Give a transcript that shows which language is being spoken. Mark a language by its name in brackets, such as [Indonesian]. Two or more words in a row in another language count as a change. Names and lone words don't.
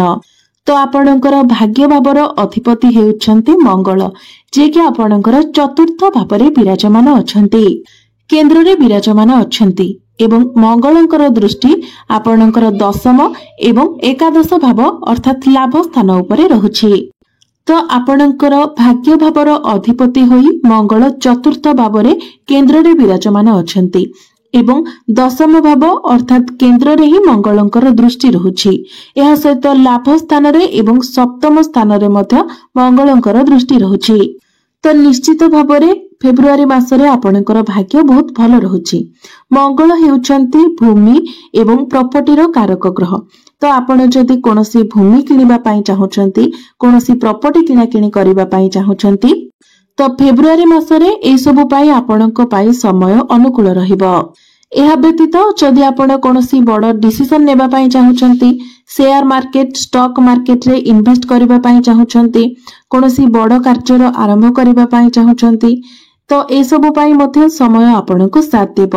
[Odia] ତ ଆପଣଙ୍କର ଭାଗ୍ୟ ଭାବର ଅଧିପତି ହେଉଛନ୍ତି ମଙ୍ଗଳ, ଯେ କି ଆପଣଙ୍କର ଚତୁର୍ଥ ଭାବରେ ବିରାଜମାନ ଅଛନ୍ତି, କେନ୍ଦ୍ର ରେ ବିରାଜମାନ ଅଛନ୍ତି ଏବଂ ମଙ୍ଗଳଙ୍କର ଦୃଷ୍ଟି ଆପଣଙ୍କର ଦଶମ ଏବଂ ଏକାଦଶ ଭାବ ଅର୍ଥାତ ଲାଭ ସ୍ଥାନ ଉପରେ ରହୁଛି। ତ ଆପଣଙ୍କର ଭାଗ୍ୟ ଭାବର ଅଧିପତି ହୋଇ ମଙ୍ଗଳ ଚତୁର୍ଥ ଭାବରେ କେନ୍ଦ୍ର ରେ ବିରାଜମାନ ଅଛନ୍ତି ଏବଂ ଦଶମ ଭାବ ଅର୍ଥାତ କେନ୍ଦ୍ର ରେ ହିଁ ମଙ୍ଗଳଙ୍କର ଦୃଷ୍ଟି ରହୁଛି। ଏହା ସହିତ ଲାଭ ସ୍ଥାନ ରେ ଏବଂ ସପ୍ତମ ସ୍ଥାନ ରେ ମଧ୍ୟ ମଙ୍ଗଳଙ୍କର ଦୃଷ୍ଟି ରହୁଛି। ତ ନିଶ୍ଚିତ ଭାବରେ ଫେବ୍ରୁଆରୀ ମାସରେ ଆପଣଙ୍କର ଭାଗ୍ୟ ବହୁତ ଭଲ ରହୁଛି। ମଙ୍ଗଳ ହେଉଛନ୍ତି ଭୂମି ଏବଂ ପ୍ରପର୍ଟିର କାରକ ଗ୍ରହ। ତ ଆପଣ ଯଦି କୌଣସି ଭୂମି କିଣିବା ପାଇଁ ଚାହୁଁଛନ୍ତି, କୌଣସି ପ୍ରପର୍ଟି କିଣା କିଣି କରିବା ପାଇଁ ଚାହୁଁଛନ୍ତି, ତ ଫେବ୍ରୁଆରୀ ମାସରେ ଏ ସବୁ ପାଇଁ ଆପଣଙ୍କ ପାଇଁ ସମୟ ଅନୁକୂଳ ରହିବ। ଏହା ବ୍ୟତୀତ ଯଦି ଆପଣ କୌଣସି ବଡ଼ ଡିସିଜନ ନେବା ପାଇଁ ଚାହୁଁଛନ୍ତି, [English] share market stock market [Odia] ରେ ଇନଭେଷ୍ଟ କରିବା ପାଇଁ ଚାହୁଁଛନ୍ତି, କୌଣସି ବଡ଼ କାର୍ଯ୍ୟର ଆରମ୍ଭ କରିବା ପାଇଁ ଚାହୁଁଛନ୍ତି, ତ ଏ ସବୁ ପାଇଁ ମଧ୍ୟ ସମୟ ଆପଣଙ୍କୁ ସାଥ ଦେବ।